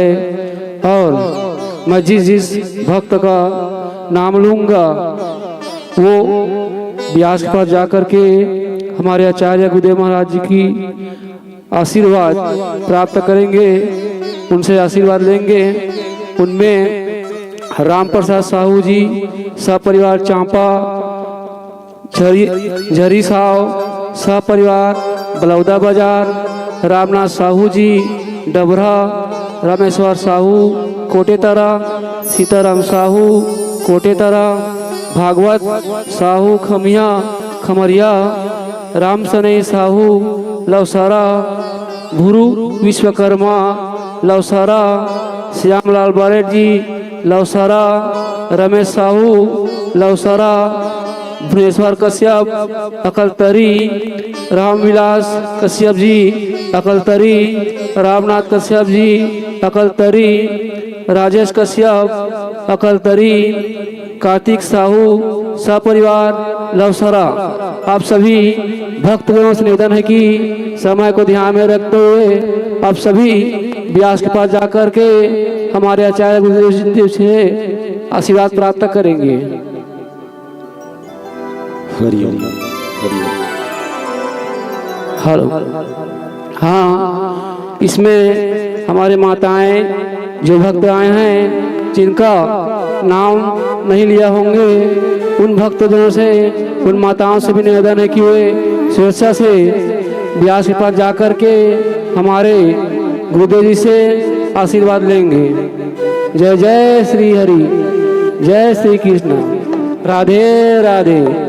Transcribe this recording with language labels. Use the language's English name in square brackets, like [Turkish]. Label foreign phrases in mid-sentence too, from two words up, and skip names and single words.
[Hindi] और मैं जिस भक्त का नाम लूँगा वो व्यास के पास जाकर के हमारे आचार्य गुरुदेव महाराज जी की आशीर्वाद प्राप्त करेंगे, उनसे आशीर्वाद लेंगे। उनमें राम प्रसाद साहू जी सपरिवार चांपा, झरी साहब सपरिवार बलौदा बाजार, रामनाथ साहू जी डबरा, रामेश्वर साहू कोटेतरा, सीताराम साहू कोटेतरा, भागवत साहू खमरिया, राम सनई साहू लवसारा, भुरु विश्वकर्मा लवसारा, श्यामलाल बारेट जी लवसारा, रमेश साहू लवसारा, भुवनेश्वर कश्यप अकलतरी, रामविलास कश्यप जी अकलतरी, रामनाथ कश्यप जी अकलतरी, राजेश कश्यप अकलतरी, कार्तिक साहू सपरिवार लवसारा। आप सभी भक्तगणों से निवेदन है कि समय को ध्यान में रखते हुए आप सभी व्यास के पास जाकर के हमारे आचार्य गुरुदेव से आशीर्वाद प्राप्त करेंगे। हरिओम हेलो। हाँ, इसमें हमारे माताएं जो भक्त आए हैं जिनका नाम नहीं लिया होंगे, उन भक्तजनों से, उन माताओं से भी निवेदन है कि वे स्वेच्छा से व्यास के पास जाकर के हमारे गुरुदेव जी से आशीर्वाद लेंगे। जय जय श्री हरि, जय श्री कृष्ण, राधे राधे।